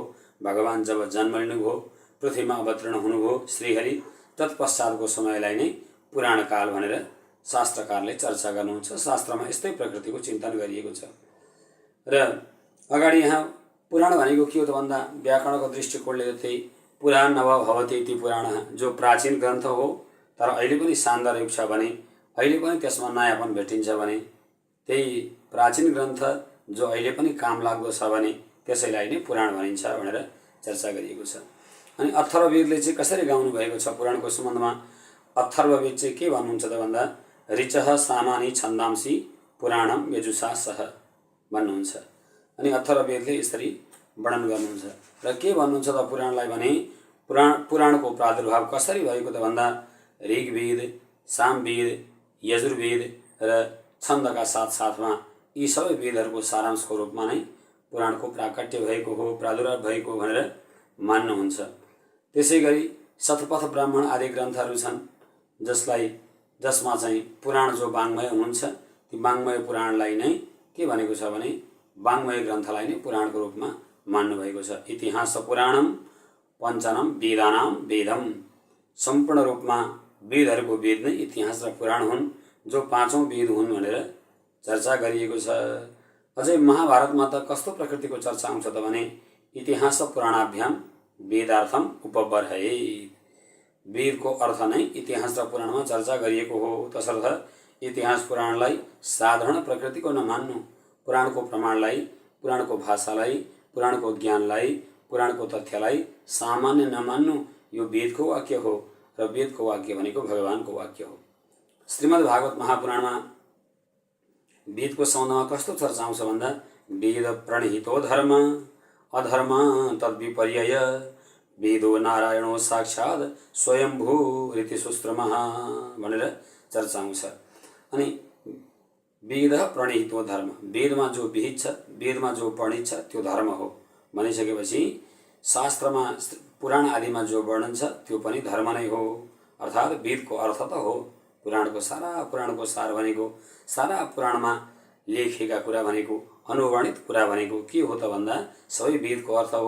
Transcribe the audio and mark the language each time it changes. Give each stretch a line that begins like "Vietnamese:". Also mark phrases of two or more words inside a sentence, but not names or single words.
Nepali: भगवान जब जन्म लिनुभयो, पृथ्वीमा अवतीर्ण हुनुभयो श्रीहरि, तत्पश्चातको समयलाई नै पुराण काल भनेर शास्त्रकारले चर्चा गर्नुहुन्छ। शास्त्रमा यस्तै प्रकृतिको चिन्तन गरिएको छ। र अगाडि यहाँ पुराण भनेको के हो त भन्दा व्याकरणको दृष्टिकोणले त्यही
Sanskrit: पुराण नव भवति इति पुराणः,
Nepali: जो प्राचीन ग्रन्थ हो तर अहिले पनि सान्दर्भिक छ भने अहिले पनि त्यसमा नयाँपन भेटिन्छ भने त्यही प्राचीन ग्रन्थ जो अहिले पनि काम लाग्दो छ भने त्यसैलाई नै पुराण भनिन्छ भनेर चर्चा गरिएको छ। अनि अथर्ववेदले चाहिँ कसरी गाउनु भएको छ पुराणको सम्बन्धमा? अथर्ववेद चाहिँ के भन्नुहुन्छ त भन्दा
Sanskrit: ऋचः सामानि छन्दांसि पुराणम यजुषा सह
Nepali: भन्नुहुन्छ। अनि अथर्ववेदले यसरी वर्णन गर्नुहुन्छ। र के भन्नुहुन्छ त पुराणलाई भने पुराणको प्रादुर्भाव कसरी भएको त भन्दा ऋग्वेद, सामवेद, यजुर्वेद र छन्दका साथसाथमा यी सबै वेदहरूको सारांशको रूपमा नै पुराणको प्राकट्य भएको हो, प्रादुर्भाव भएको हो भनेर मान्नुहुन्छ। त्यसै गरी शतपथ ब्राह्मण आदि ग्रन्थहरू छन् जसमा चाहिँ पुराण जो वाङ्मय हुनुहुन्छ ती वाङ्मय पुराणलाई नै के भनेको छ भने वाङ्मय ग्रन्थलाई नै पुराणको रूपमा मान्नुभएको छ।
Sanskrit: इतिहास पुराणम पञ्चनम वेदानाम वेदम,
Nepali: सम्पूर्ण रूपमा वेदहरूको वेद नै इतिहास र पुराण हुन्, जो पाँचौं वेद हुन् भनेर चर्चा गरिएको छ। अझै महाभारतमा त कस्तो प्रकृतिको चर्चा आउँछ त भने
Sanskrit: इतिहास पुराणाभ्याम वेदार्थम उपबर्हयेत्,
Nepali: वेदको अर्थ नै इतिहास र पुराणमा चर्चा गरिएको हो। तसर्थ इतिहास पुराणलाई साधारण प्रकृतिको नमान्नु, पुराणको प्रमाणलाई, पुराणको भाषालाई, पुराणको ज्ञानलाई, पुराणको तथ्यलाई सामान्य नमान्नु यो वेदको वाक्य हो र वेदको वाक्य भनेको भगवानको वाक्य हो। श्रीमद् भागवत महापुराणमा वेदको सम्बन्धमा कस्तो चर्चा आउँछ भन्दा
Sanskrit: वेद प्रणहितो धर्म अधर्म तद्विपर्यय वेदो नारायणो साक्षात् स्वयम्भू ऋतिसुश्रमः
Nepali: भनेर चर्चा आउँछ। अनि
Sanskrit: वेद प्रणहितो धर्म,
Nepali: वेदमा जो विहित छ, वेदमा जो वर्णित छ त्यो धर्म हो भनिसकेपछि शास्त्रमा पुराण आदिमा जो वर्णन छ त्यो पनि धर्म नै हो। अर्थात् वेदको अर्थ त हो, पुराणको सार भनेको, सारा पुराणमा लेखिएका कुरा भनेको, अनुवर्णित कुरा भनेको के हो त भन्दा सबै वेदको अर्थ हो।